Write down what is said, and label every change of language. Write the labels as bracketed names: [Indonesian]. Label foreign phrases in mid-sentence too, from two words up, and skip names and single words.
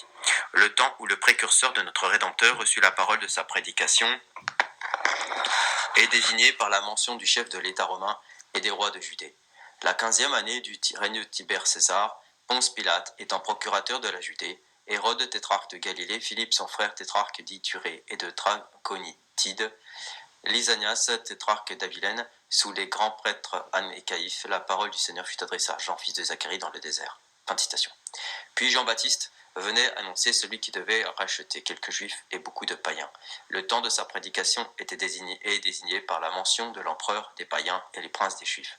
[French] Le temps où le précurseur de notre Rédempteur reçut la parole de sa prédication est désigné par la mention du chef de l'État romain et des rois de Judée. La 15e année du règne de Tibère César, Ponce Pilate étant procurateur de la Judée, Hérode tétrarque de Galilée, Philippe son frère tétrarque d'Iturée et de Traconitide, Lysanias tétrarque d'Abilène, sous les grands prêtres Anne et Caïphe, la parole du Seigneur fut adressée à Jean, fils de Zacharie, dans le désert. Fin de citation. Puis Jean-Baptiste venait annoncer celui qui devait racheter quelques juifs et beaucoup de païens. Le temps de sa prédication était désigné par la mention de l'empereur, des païens et les princes des juifs.